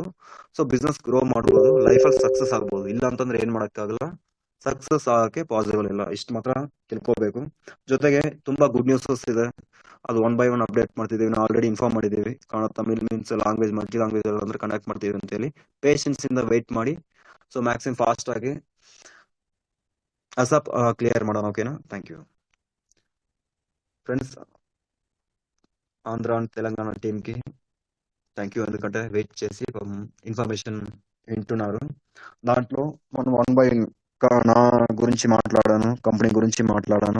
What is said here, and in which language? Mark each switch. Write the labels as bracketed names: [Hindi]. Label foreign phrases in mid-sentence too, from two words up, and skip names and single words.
[Kannada] ಸೊ [English] business grow [Kannada] ಮಾಡ್ಬೋದು, ಲೈಫ್ ಅಲ್ಲಿ ಸಕ್ಸಸ್ ಆಗ್ಬೋದು. ಇಲ್ಲ ಅಂತಂದ್ರೆ ಏನ್ ಮಾಡಕ್ಕಾಗಲ್ಲ, ಸಕ್ಸಸ್ ಆಗಕ್ಕೆ ಪಾಸಿಬಲ್ ಇಲ್ಲ. ಇಷ್ಟು ಮಾತ್ರ ತಿಳ್ಕೋಬೇಕು. ಜೊತೆಗೆ ತುಂಬಾ [English] good newses [Kannada] ಇದೆ, ಅದು [English] one by one update [Kannada] ಮಾಡ್ತಿದೀವಿ. ನಾವು [English] already inform [Kannada] ಮಾಡಿದೀವಿ. ಕನ್ನಡ, ತಮಿಳ್ [English] means language, multi language [Kannada] ಅಂದ್ರೆ ಕನೆಕ್ಟ್ ಮಾಡ್ತೀವಿ ಅಂತ ಹೇಳಿ. ಪೇಷನ್ಸ್ ಇಂದ ವೆಯ್ಟ್ ಮಾಡಿ. [English] so maximum fast [Kannada] ಆಗಿ [English] ASAP clear [Kannada] ಮಾಡೋಣ. [English] ఓకేనా, thank you friends. [Telugu] ఆంధ్ర అండ్ తెలంగాణ టీంకి [English] thank you, [Telugu] ఎందుకంటే వెయిట్ చేసి ఇన్ఫర్మేషన్ వింటున్నారు. దాంట్లో మనం [English] one by [Telugu] నా గురించి మాట్లాడాను, కంపెనీ గురించి మాట్లాడాను.